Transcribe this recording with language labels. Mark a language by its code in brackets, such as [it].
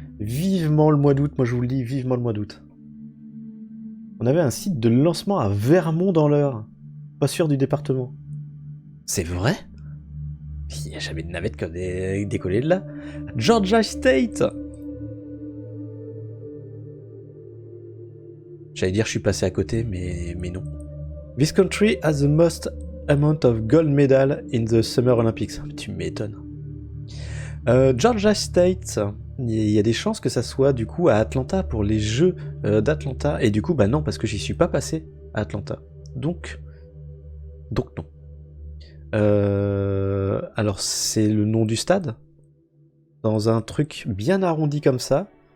[fr] Vivement le mois d'août. Moi, je vous le dis, vivement le mois d'août. On avait un site de lancement à Vermont dans l'Eure. Pas sûr du département. C'est vrai? Il n'y a jamais de navette qui a décollé de là. Georgia State. J'allais dire je suis passé à côté, mais non. [en] This country has the most amount of gold medal in the Summer Olympics. [fr] Tu m'étonnes. Georgia State, il y a des chances que ça soit du coup à Atlanta pour les Jeux d'Atlanta. Et du coup, bah non, parce que j'y suis pas passé à Atlanta. Donc non. Alors c'est le nom du stade dans un truc bien arrondi comme ça.